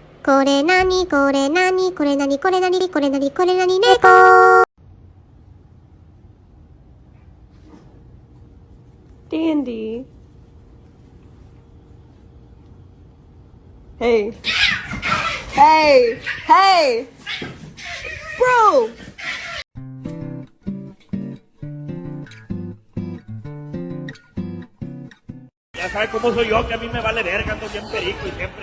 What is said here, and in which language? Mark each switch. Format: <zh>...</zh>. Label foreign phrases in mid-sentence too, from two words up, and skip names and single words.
<ja>これなにこれなにこれなにこれなにこれなにこれなに猫。</ja> <en>Dandy. Hey. Hey. Hey. Bro.</en> <es>Ya sabes cómo soy yo, que a mí me vale verga, ando bien perico y siempre.</es>